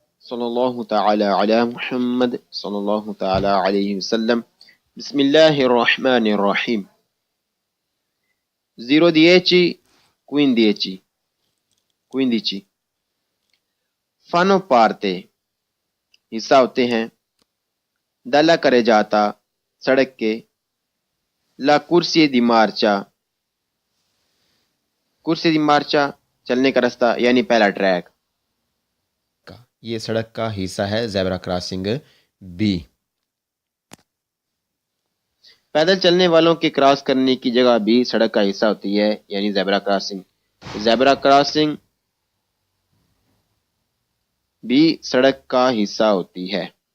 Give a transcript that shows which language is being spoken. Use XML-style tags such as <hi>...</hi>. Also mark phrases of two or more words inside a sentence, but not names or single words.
<ar>صلی اللہ تعالی علی محمد صلی اللہ تعالی علیہ وسلم. بسم اللہ الرحمن الرحیم.</ar> <ur>0 10 15</ur> <it>fanno parte</it> <ur>حصہ ہوتے ہیں</ur> <it>dalla carreggiata</it> <ur>سڑک کے</ur> <it>la corsia di marcia corsia di marcia</it> <ur>چلنے کا راستہ یعنی پہلا ٹریک. یہ سڑک کا حصہ ہے زیبرا کراسنگ بی. پیدل چلنے والوں کے کراس کرنے کی جگہ بھی سڑک کا حصہ ہوتی ہے یعنی زیبرا کراسنگ. زیبرا کراسنگ بھی سڑک کا حصہ ہوتی ہے.</ur>